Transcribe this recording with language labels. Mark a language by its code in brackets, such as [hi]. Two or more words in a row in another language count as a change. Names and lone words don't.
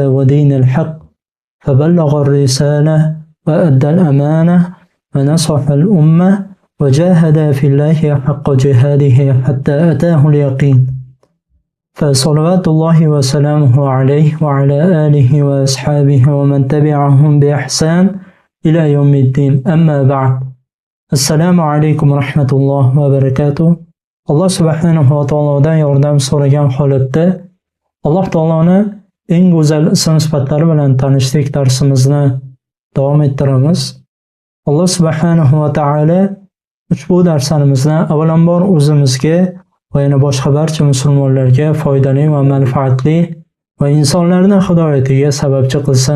[ar] ودين الحق فبلغ الرسالة وأدى الأمانة ونصح الأمة وجاهد في الله حق جهاده حتى أتاه اليقين فصلوات الله وسلامه عليه وعلى آله وأصحابه ومن تبعهم بإحسان إلى يوم الدين أما بعد السلام عليكم ورحمة الله وبركاته. الله سبحانه وتعالى [uz] yordam so'ragan holatda Alloh taoloni eng go'zal ism-sifatlari bilan tanishlik darsimizni davom ettiramiz. [ar] الله سبحانه وتعالى [uz] ushbu darslarimizni avvalambor o'zimizga va yana boshqa barcha musulmonlarga foydali va manfaatli va insonlarning hidoyatiga sababchi qilsin.